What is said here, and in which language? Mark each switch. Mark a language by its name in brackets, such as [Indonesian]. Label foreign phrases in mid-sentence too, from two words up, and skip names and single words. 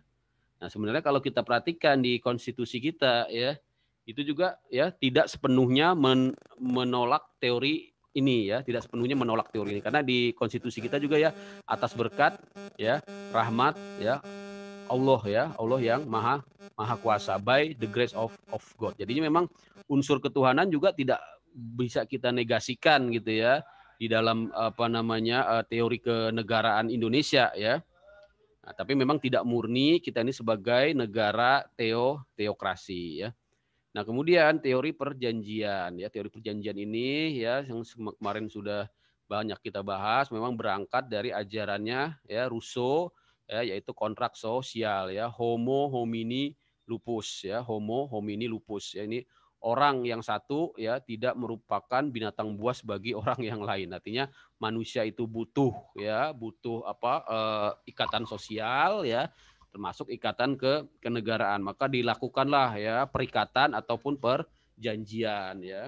[Indonesian] Nah, sebenarnya kalau kita perhatikan di konstitusi kita ya, itu juga ya tidak sepenuhnya menolak teori ini ya, tidak sepenuhnya menolak teori ini, karena di konstitusi kita juga ya atas berkat ya, rahmat ya Allah ya, Allah yang maha kuasa, [English] by the grace of God. [Indonesian] Jadinya memang unsur ketuhanan juga tidak bisa kita negasikan gitu ya di dalam teori kenegaraan Indonesia ya. Nah, tapi memang tidak murni kita ini sebagai negara teokrasi ya. Nah, kemudian teori perjanjian ya, teori perjanjian ini ya yang kemarin sudah banyak kita bahas, memang berangkat dari ajarannya ya Rousseau ya, yaitu kontrak sosial ya, [Latin] homo homini lupus [Indonesian] ya, [Latin] homo homini lupus [Indonesian] ya, ini orang yang satu ya tidak merupakan binatang buas bagi orang yang lain. Artinya manusia itu butuh ikatan sosial ya, termasuk ikatan kenegaraan. Maka dilakukanlah ya perikatan ataupun perjanjian ya.